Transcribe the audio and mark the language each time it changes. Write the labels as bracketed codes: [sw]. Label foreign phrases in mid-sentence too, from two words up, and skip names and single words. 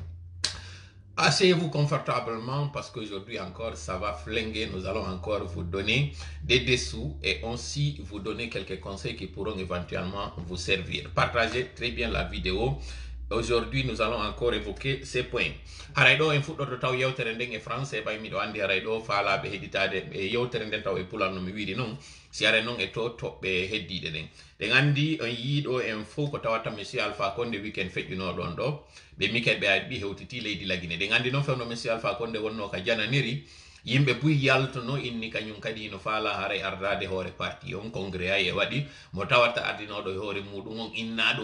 [fr] Asseyez-vous confortablement parce qu'aujourd'hui encore ça va flinguer, nous allons encore vous donner des dessous et aussi vous donner quelques conseils qui pourront éventuellement vous servir. Partagez très bien la vidéo. Aujourd'hui, nous allons encore évoquer ces points. [ff] Haraydo en fuɗɗoto taw yewtere nden e français ɓay miɗo andi harayɗo faalaɓe heɗitade e yewtere nden taw e pulal no mi wiiri noon si are noon e to toɓɓe heddiɗe ɗen ɗen andi on yiiɗo en fof ko tawata monsieur Alpha Condé weekend feƴƴuno ɗon ɗo ɓe miket ɓe aɗi hewtiti leydi Lagine ɗen andi noon fewno monsieur Alpha Condé wonno ka jananiri yimɓe buy yaltono inni kañum kadi no faala haray ardade hoore parti on congrès ay e waɗi mo tawata ardinoɗo e hoore muɗum on innaɗo